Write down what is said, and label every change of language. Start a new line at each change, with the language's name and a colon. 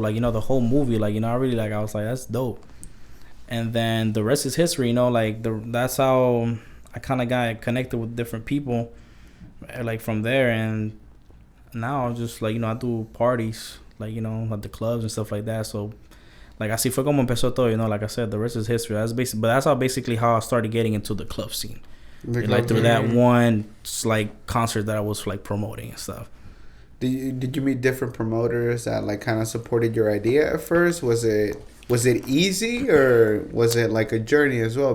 English: Like, the whole movie, like, I really, like, I was like, that's dope. And then the rest is history, like, that's how I kind of got connected with different people, like, from there. And now I'm just, like, I do parties, like, at the clubs and stuff like that. So, like,
Spanish: así fue como empezó todo,
English: like I said, the rest is history. That's basically how I started getting into the club scene. Like through that one like concert that I was like promoting and stuff. Did you meet different promoters that like kind of supported your idea at first? Was it easy or was it like a journey as well?